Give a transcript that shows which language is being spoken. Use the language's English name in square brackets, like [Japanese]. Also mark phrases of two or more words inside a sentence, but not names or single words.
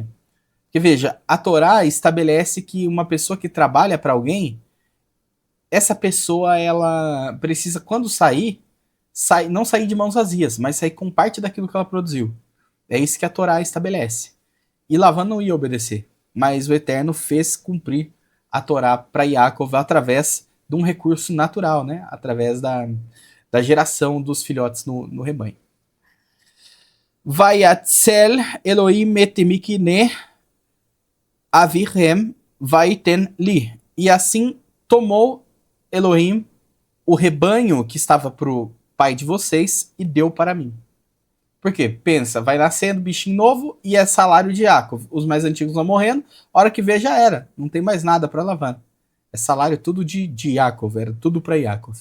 [Portuguese] Porque, veja, a Torá estabelece que uma pessoa que trabalha para alguém, essa pessoa, ela precisa, quando não sair de mãos vazias, mas sair com parte daquilo que ela produziu. É isso que a Torá estabelece. E Lavan não ia obedecer, mas o Eterno fez cumprir a Torá para Yaakov através de um recurso natural, né? Através da geração dos filhotes no rebanho. [Hebrew] ויצל אלהים את מקנה אביכם ויתן לי. [Portuguese] E assim tomou Elohim o rebanho que estava pro pai de vocês e deu para mim. Por quê? Pensa, vai nascendo bichinho novo e é salário de Yaakov. Os mais antigos vão morrendo, a hora que vê já era. Não tem mais nada para Lavan. É salário tudo de Yaakov, era tudo para Yaakov.